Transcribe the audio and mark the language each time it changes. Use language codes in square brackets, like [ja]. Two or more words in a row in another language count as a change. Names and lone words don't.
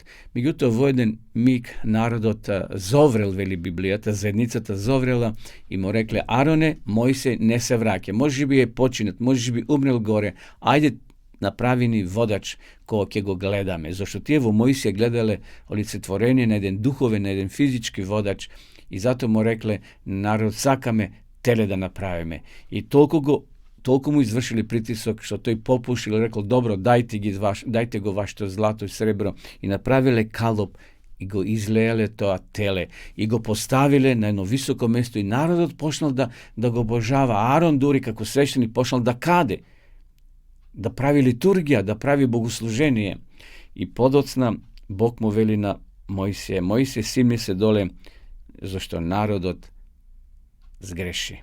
[mk] Меѓутоа во еден миг народот зоврел, вели Библијата, заедницата зоврела и му рекле: Ароне, Мојсија не се враќа, можеби е починат, можеби умрел горе, ајде направи ни водач кога ќе го гледаме, зашто тие во Мојсија гледале олицетворение на еден духовен, на еден физички водач. И затоа му рекле: народ, сакаме теле да направиме. И толку му извршили притисок, што тој попушил и рекол: добро, дајте го вашето злато и сребро. И направиле калоп и го излеале тоа теле и го поставиле на едно високо место и народот почнал да го обожава. Арон дури како свештеник почнал да каде, да прави литургија, да прави богослужение. И подоцна Бог му вели на Мојсија: Мојсија, симни се доле, зашто народот сгреши.